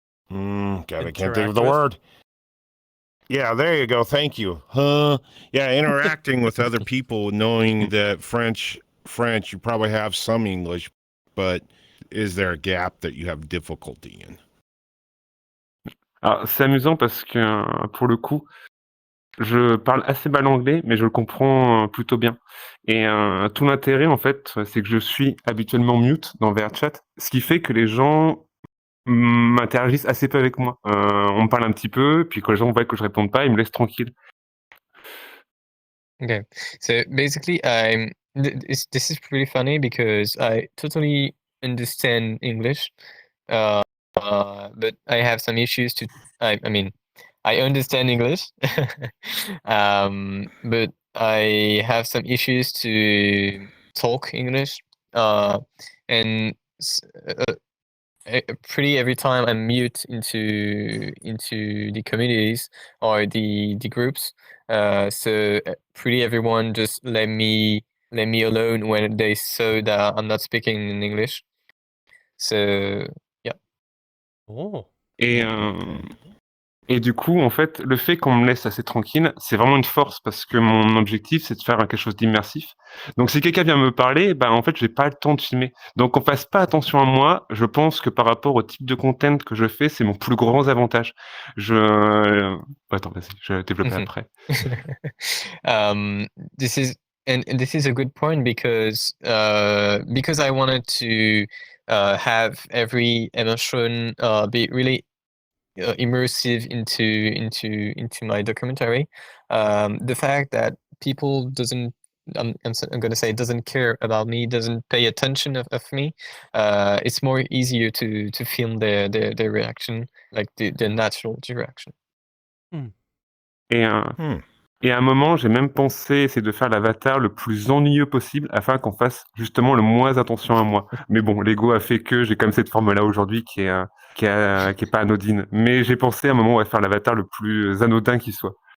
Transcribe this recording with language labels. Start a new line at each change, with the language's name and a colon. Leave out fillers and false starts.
English: God, I can't think of the word. Yeah, there you go. Thank you. Yeah, interacting with other people, knowing that French, you probably have some English, but is there a gap that you have difficulty in?
French: Alors, c'est amusant parce que, pour le coup, je parle assez mal anglais, mais je le comprends, plutôt bien, et tout l'intérêt, en fait, c'est que je suis habituellement mute dans VRChat, ce qui fait que les gens m'interagissent assez peu avec moi. On me parle un petit peu, puis quand les gens voient que je réponds pas, ils me laissent tranquille.
English: Okay, so basically, this is pretty funny because I totally understand English, but I have some issues to. I mean, I understand English, but I have some issues to talk English, and pretty every time I'm mute into the communities or the groups. So pretty everyone just let me alone when they saw that I'm not speaking in English. So yeah. Oh.
French: Et Et du coup, en fait, le fait qu'on me laisse assez tranquille, c'est vraiment une force parce que mon objectif, c'est de faire quelque chose d'immersif. Donc, si quelqu'un vient me parler, en fait, j'ai pas le temps de filmer. Donc, on fasse pas attention à moi. Je pense que par rapport au type de content que je fais, c'est mon plus grand avantage. Attends, vas-y, je vais développer après.
English: um, this is this is a good point because I wanted to have every emotion be really immersive into my documentary. The fact that people doesn't I'm going to say doesn't care about me, doesn't pay attention of me, it's more easier to film their reaction, like the natural reaction.
French: Et, et à un moment, j'ai même pensé essayer de faire l'avatar le plus ennuyeux possible afin qu'on fasse justement le moins attention à moi. Mais bon, l'ego a fait que j'ai comme cette forme-là aujourd'hui qui est pas anodine. Mais j'ai pensé à un moment faire l'avatar le plus anodin qui soit.